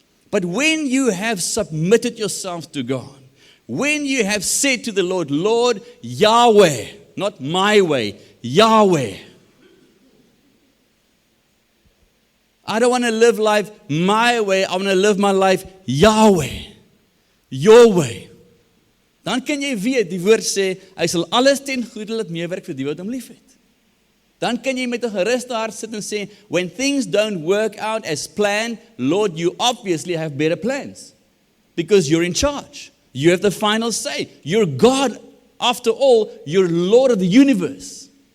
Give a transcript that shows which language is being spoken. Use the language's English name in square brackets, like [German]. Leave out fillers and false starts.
[English] But when you have submitted yourself to God, when you have said to the Lord, Lord, Yahweh, not my way, Yahweh. I don't want to live life my way, I want to live my life Yahweh, your way. [Afrikaans] Dan kan jy weet, die woord sê, hy sal alles ten goeie laat meewerk vir die wat hom liefhet. Dan kan jy met 'n geruste hart sit en sê, [English] when things don't work out as planned, Lord, you obviously have better plans. Because you're in charge. You have the final say. You're God, after all, you're Lord of the universe.